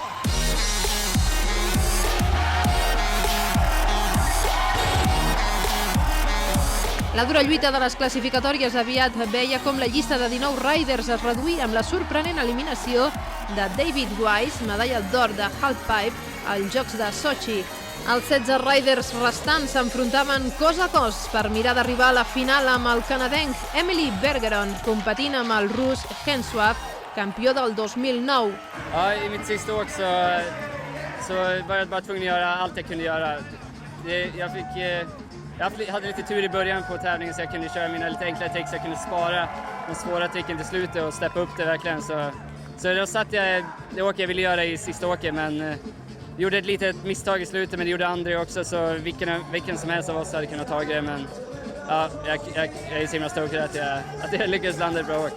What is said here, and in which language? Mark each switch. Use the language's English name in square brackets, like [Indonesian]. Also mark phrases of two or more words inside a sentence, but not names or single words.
[Catalan] La dura lluita de les classificatòries aviat veia com la llista de 19 riders es reduïa amb la sorprenent eliminació de David Wise, medalla d'or de halfpipe als Jocs de Sochi. Els 16 riders restants s'enfrontaven cos a cos per mirar d'arribar a la final amb el canadenc Emily Bergeron, competint amb el rus Henswap, campió del 2009. [Swedish] I mitt sista åk så var jag bara tvungen att göra allt jag kunde göra. Jag hade lite tur i början på tävlingen så jag kunde köra mina lite enklare tricks. Jag kunde spara de svåra tricken till slutet och steppa upp det verkligen. Så då satt jag det åk jag ville göra i sista åket, men gjorde ett litet misstag i slutet, men det gjorde André också, så vilken som helst av oss hade kunnat ta det, men ja, jag är så himla stokad att jag lyckades landa ett bra åk.